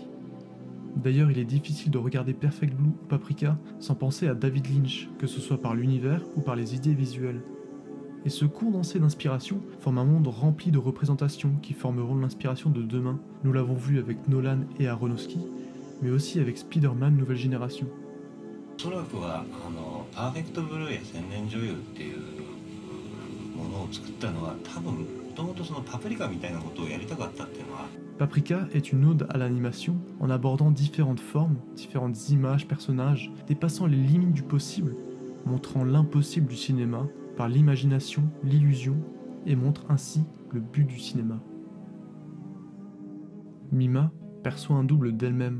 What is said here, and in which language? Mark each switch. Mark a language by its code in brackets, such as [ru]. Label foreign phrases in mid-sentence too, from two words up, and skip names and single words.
[fr] D'ailleurs, il est difficile de regarder Perfect Blue ou Paprika sans penser à David Lynch, que ce soit par l'univers ou par les idées visuelles. Et ce condensé d'inspiration forme un monde rempli de représentations qui formeront l'inspiration de demain. Nous l'avons vu avec Nolan et Aronofsky, mais aussi avec Spider-Man Nouvelle Génération. [ja] おそらくはパーフェクトブルーや千年女優っていうものを作ったのは多分もともとそのパプリカみたいなことをやりたかったっていうのは [fr] Paprika est une ode à l'animation en abordant différentes formes, différentes images, personnages, dépassant les limites du possible, montrant l'impossible du cinéma par l'imagination, l'illusion, et montre ainsi le but du cinéma. Mima perçoit un double d'elle-même.